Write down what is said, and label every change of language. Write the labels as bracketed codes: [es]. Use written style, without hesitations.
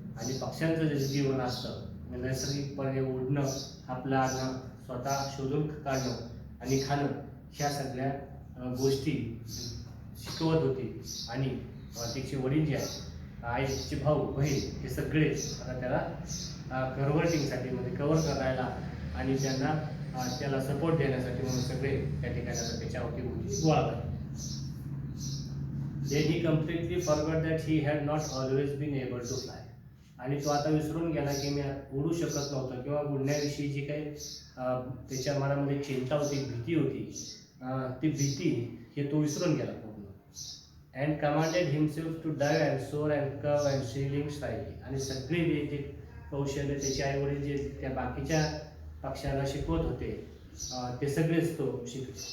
[mr] आणि पक्ष्यांचं जे जीवन असतं नैसर्गिकपणे उडणं, आपलं अन्न स्वतः शोधून काढणं आणि खाणं, ह्या सगळ्या गोष्टी शिकवत होती. आणि तिचे वडील जे आहेत, आईचे भाऊ बहीण, हे सगळे आता त्याला कन्व्हर्टिंगसाठी म्हणजे कव्हर करायला आणि त्याला सपोर्ट देण्यासाठी म्हणून सगळे त्या ठिकाणी आता त्याच्यावरती गोळा झाले. [en] Then he completely forgot that he had not always been able to fly. [mr] आणि तो आता विसरून गेला की मी उडू शकत नव्हतो, किंवा उडण्याविषयी जी काही त्याच्या मनामध्ये चिंता होती, भीती होती, ती भीती हे तो विसरून गेला पूर्ण. [en] And commanded himself to dive and soar and curve and sailing style. [mr] आणि सगळे जे कौशल्य त्याचे आई वडील जे त्या बाकीच्या पक्ष्यांना शिकवत होते ते सगळेच तो शिकले.